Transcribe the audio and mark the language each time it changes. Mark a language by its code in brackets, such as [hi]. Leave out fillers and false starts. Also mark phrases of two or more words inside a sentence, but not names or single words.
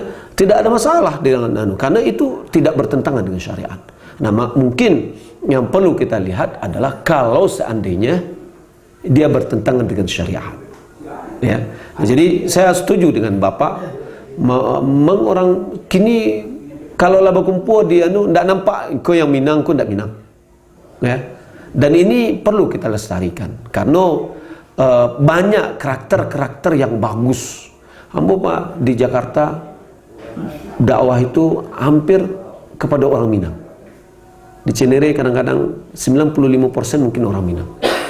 [id] Tidak ada masalah dengan karena itu tidak bertentangan dengan syariat. Nah, mungkin yang perlu kita lihat adalah kalau seandainya dia bertentangan dengan syariat. Ya. Nah, jadi saya setuju dengan Bapak. [min] Orang kini kalau laba kumpul dia ndak nampak kau yang Minang, kau ndak Minang. [id] Ya. Dan ini perlu kita lestarikan karena banyak karakter-karakter yang bagus. Ambo, Pak, di Jakarta dakwah itu hampir kepada orang Minang. Di Cinere kadang-kadang 95% mungkin orang Minang.